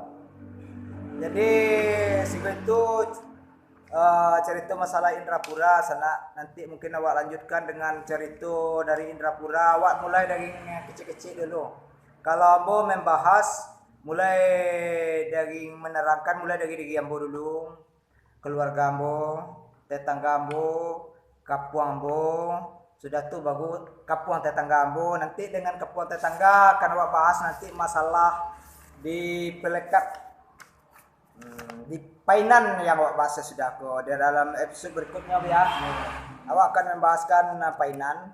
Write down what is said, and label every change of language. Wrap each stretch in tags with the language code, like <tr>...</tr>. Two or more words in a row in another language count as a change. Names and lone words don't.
<id>Jadi itu cerita masalah Indrapura sana. Nanti mungkin awak lanjutkan dengan cerita dari Indrapura. Awak mulai dari kecil-kecil dulu. Kalau ambo membahas mulai dari menerangkan mulai dari diri ambo dulu, keluarga ambo, tetangga ambo, kampung ambo. Sudah tuh bagus kampung tetangga ambo. Nanti dengan kampung tetangga akan awak bahas nanti masalah di Pelekat di Painan yang awak bahas sudah kok. Di dalam episode berikutnya ya. Awak akan membahaskan Painan.</id>